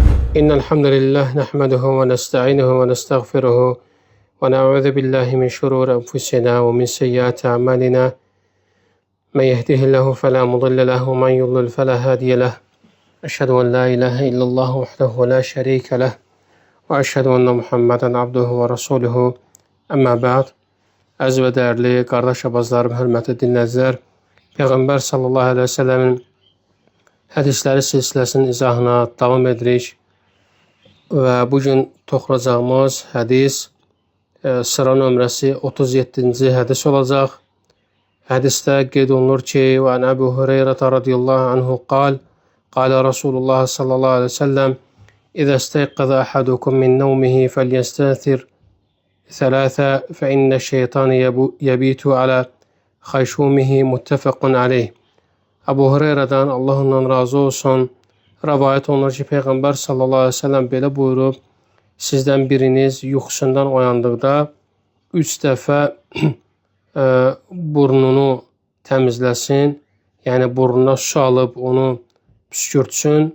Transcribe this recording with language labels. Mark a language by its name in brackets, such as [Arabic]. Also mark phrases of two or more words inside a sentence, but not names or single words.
[Arabic] إن الحمد لله نحمده ونستعينه ونستغفره ونعوذ بالله من شرور أنفسنا ومن سيئات أعمالنا من يهده الله فلا مضل له ومن يضلل فلا هادي له أشهد أن لا إله إلا الله وحده لا شريك له وأشهد أن محمدا عبده ورسوله أما بعد. [Azerbaijani] Əziz və dəyərli qardaş abazlarım, hörmətli dinləyicilər, Peyğəmbər [Arabic] صلى الله عليه وسلم [Azerbaijani] hədisləri silsiləsinin izahına davam edirik və bugün toxunacağımız hədis sıra nömrəsi 37-ci hədis olacaq. Hədisdə qeyd olunur ki, [Arabic] وعن أبي هريرة رضي الله عنه قال رسول الله صلى الله عليه وسلم إذا استيقظ أحدكم من نومه فليستنثر ثلاثة فإن الشيطان يبيت على خيشومه متفق عليه. [Azerbaijani] Əbu Hüreyrədən Allah ondan razı olsun rəvayət olunur ki, Peyğəmbər [Arabic] صلى الله عليه وسلم [Azerbaijani] belə buyurub: sizdən biriniz yuxusundan oyandıqda 3 dəfə burnunu təmizləsin, yəni burnuna su alıb onu püskürtsün.